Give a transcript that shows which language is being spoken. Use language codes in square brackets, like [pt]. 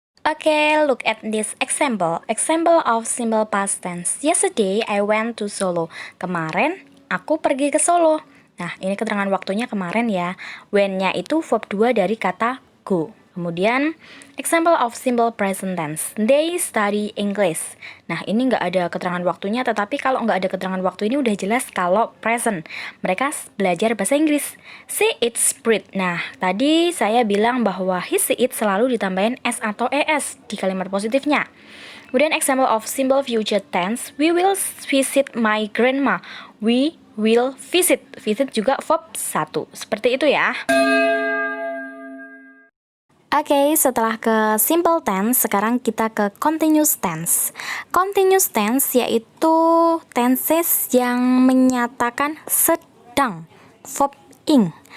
[en] Okay, look at this example. Example of simple past tense. Yesterday I went to Solo. [id] Kemarin aku pergi ke Solo. Nah, ini keterangan waktunya kemarin ya. When-nya itu verb 2 dari kata go. [en] Kemudian, example of simple present tense. They study English. [id] Nah, ini nggak ada keterangan waktunya, tetapi kalau nggak ada keterangan waktu ini udah jelas kalau present. Mereka belajar bahasa Inggris. [en] She eats bread. [id] Nah, tadi saya bilang bahwa he, she, it selalu ditambahin s atau es di kalimat positifnya. [en] Kemudian, example of simple future tense. We will visit my grandma. We will visit. Visit juga verb 1. [id] Seperti itu ya. Oke, setelah ke simple tense, sekarang kita ke continuous tense. Continuous tense yaitu tenses yang menyatakan sedang, verb ing.